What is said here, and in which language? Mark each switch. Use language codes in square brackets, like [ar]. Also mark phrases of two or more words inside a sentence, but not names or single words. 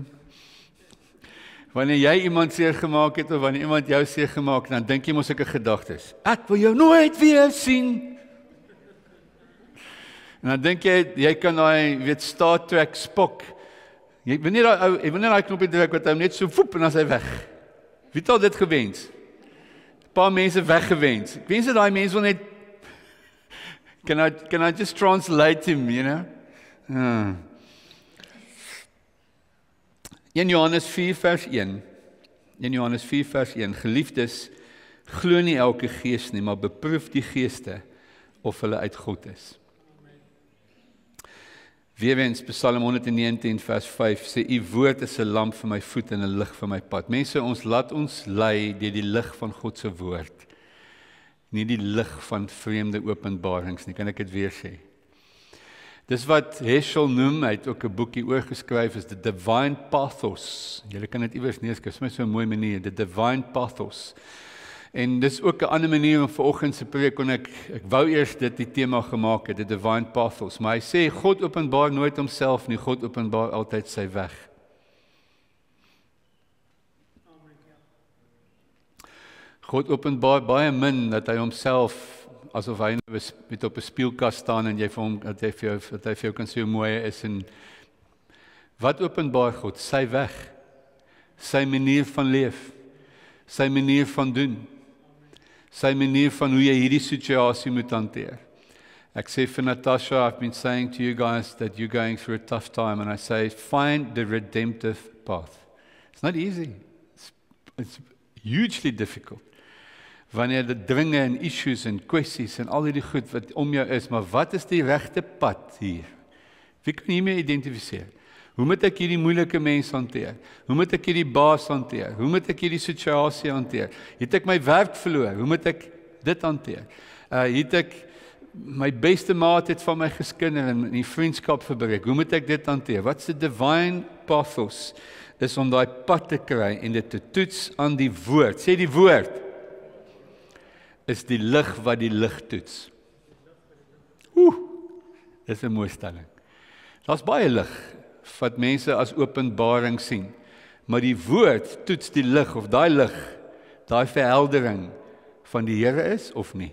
[af] Wanneer jy iemand seer gemaak het, of wanneer iemand jou seer gemaak het, dan dink jy mos sulke gedagtes, ek wil jou nooit weer sien. En dan dink jy kan daai, Star Trek Spock, jy wil nie daai knoppie druk wat hy net so voep en dan is hy weg. Wie het al dit gewens? 'n Paar mense weggewens. Ek wens dat daai mense wil net, [en] can I just translate him, you know? [af] 1 Johannes 4 vers 1. 1 Johannes 4 vers 1. Geliefdes, glo nie elke gees nie, maar beproef die geeste of hulle uit God is. Weerens Psalm 119 vers 5 sê, u woord is 'n lamp vir my voet en 'n lig vir my pad. Mense, laat ons lei deur die lig van God se woord. Nie die lig van vreemde openbarings nie, kan ek dit weer sê. Dis wat Heschel noem, hy het ook 'n boekie oorgeskryf, is [en] the divine pathos. [af] Julle kan dit iewers neerskryf, is my so 'n mooi manier, [en] the divine pathos. [af] En dis ook 'n ander manier om vanoggend se preek kon ek wou eers dit die tema gemaak het, [en] the divine pathos, [af] maar hy sê God openbaar nooit homself nie, God openbaar altyd sy weg. God openbaar baie min dat hy homself asof hy met op 'n spieelkas staan en jy vir hom dat hy vir jou kan sê hoe mooi hy is. En wat openbaar God? Sy weg, sy manier van leef, sy manier van doen, sy manier van hoe jy hierdie situasie moet hanteer. Ek sê vir Natasha, [en] I've been saying to you guys that you're going through a tough time, and I say find the redemptive path. It's not easy. It's hugely difficult. [af] Wanneer dit dringe en issues en kwessies en al die goed wat om jou is, maar wat is die regte pad hier? Wie kan hiermee identifiseer? Hoe moet ek hierdie moeilike mens hanteer? Hoe moet ek hierdie baas hanteer? Hoe moet ek hierdie situasie hanteer? Het ek my werk verloor? Hoe moet ek dit hanteer? Het ek my beste maat het van my geskinder en die vriendskap verbreek? Hoe moet ek dit hanteer? Wat's [en] the divine pathos? [af] Is om daai pad te kry en dit te toets aan die woord. Sê die woord is die lig wat die lig toets. Dis 'n mooi stelling. Daar's baie lig wat mense as openbaring sien, maar die woord toets die lig of daai lig, daai verheldering van die Here is of nie.